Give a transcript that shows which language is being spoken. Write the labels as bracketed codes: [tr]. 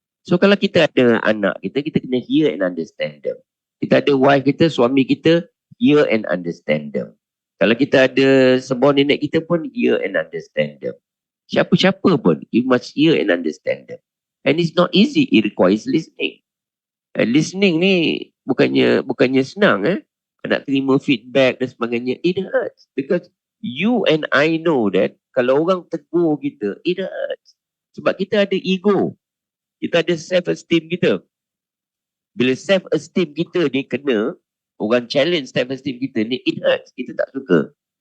[ms] So kalau kita ada anak kita kena [en] hear and understand them. [ms] Kita ada wife kita, suami kita, [en] hear and understand them. [ms] Kalau kita ada subordinate kita pun hear and understand them. Siapa-siapa pun, [en] you must hear and understand them. And it's not easy, it requires listening. And listening [ms] ni bukannya senang nak terima feedback dan sebagainya. [en] It hurts because you and I know that [ms] kalau orang tegur kita, [en] it hurts. [ms] Sebab kita ada ego. Kita ada self-esteem kita. Bila self-esteem kita ni kena, orang challenge self-esteem kita ni, [en] it hurts. [ms] Kita tak suka.